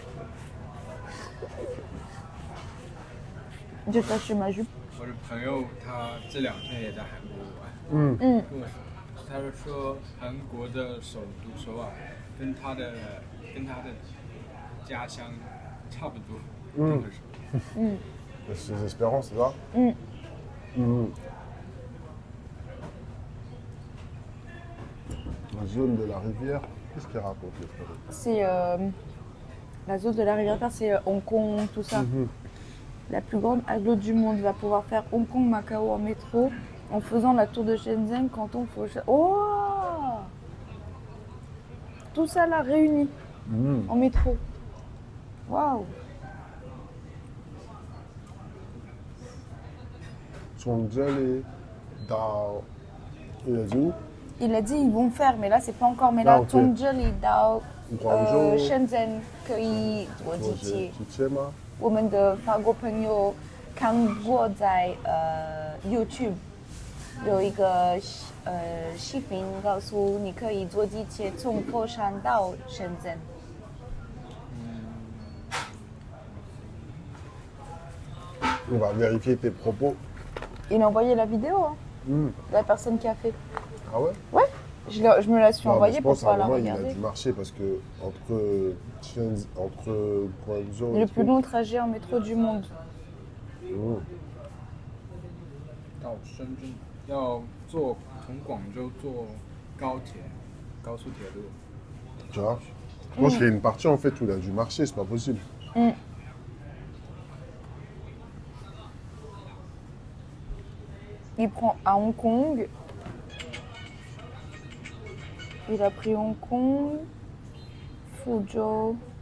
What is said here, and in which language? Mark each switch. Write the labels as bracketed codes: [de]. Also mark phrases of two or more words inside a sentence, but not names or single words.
[zh] 你就在吃吗？我的朋友他这2天也在韩国玩。对，他就说韩国的首都首尔跟他的家乡差不多。 [fr] C'est Espérance, c'est ça? La zone de la rivière. Qu'est-ce qu'il raconte les frères? C'est la zone de la rivière Perse, c'est Hong Kong, tout ça. La plus grande aglo du monde va pouvoir faire Hong Kong, Macao en métro en faisant la tour de Shenzhen, Canton, Foshan. Oh! Tout ça là réuni en métro. Waouh! [zh] Zhongzhou, Dao. [fr] Il a dit où? Il a dit ils vont faire, mais là c'est pas encore. Mais Ah, là, ok. [zh] Zhongzhou、到 Guangzhou. 深圳可以坐地铁。去切吗？我们的法国朋友看过在YouTube 有一个视频，告诉你可以坐地铁从佛山到深圳。 [fr] On va vérifier tes propos. Il a envoyé la vidéo, hein, Hmm. la personne qui a fait. Ah ouais? Ouais, je me la suis Non, mais envoyée je pour pense pas à un la moment, il a regarder. dû marcher parce que entre Guangzhou Le et plus long trajet en métro du monde. [zh] 到深圳要坐从广州坐高铁、高速铁路。 [fr] Tu vois? Je pense qu'il y a une partie en fait où il a dû marcher, c'est pas possible. Il prend à Hong Kong. Il a pris Hong Kong, Fuzhou.